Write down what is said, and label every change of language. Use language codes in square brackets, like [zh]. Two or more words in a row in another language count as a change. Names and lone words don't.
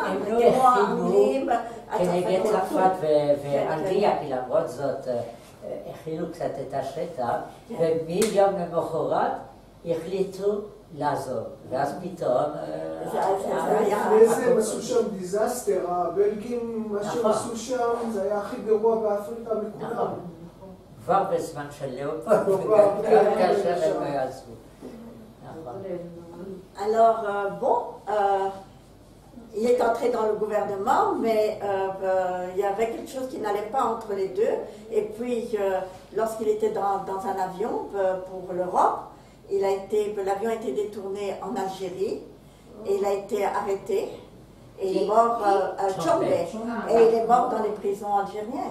[he] הם לא הכינו כנגד צרפת ואנגליה, כי למרות זאת הכינו קצת את השטח, ומיום למחרת החליטו לעזוב, ואז פתאום... לפני זה הם עשו שם דיזסטר, הבלגים, מה שהם עשו שם, זה היה הכי גרוע באפריקה מכולם. כבר בזמן של ליאופולד, גם כאשר הם עזבו. [fr] Alors, bon, il est entré dans le gouvernement, mais il y avait quelque chose qui n'allait pas entre les deux. Et puis, lorsqu'il était dans un avion pour l'Europe, l'avion a été détourné en Algérie et il a été arrêté et il est mort à Tchambé et il est mort dans les prisons algériennes.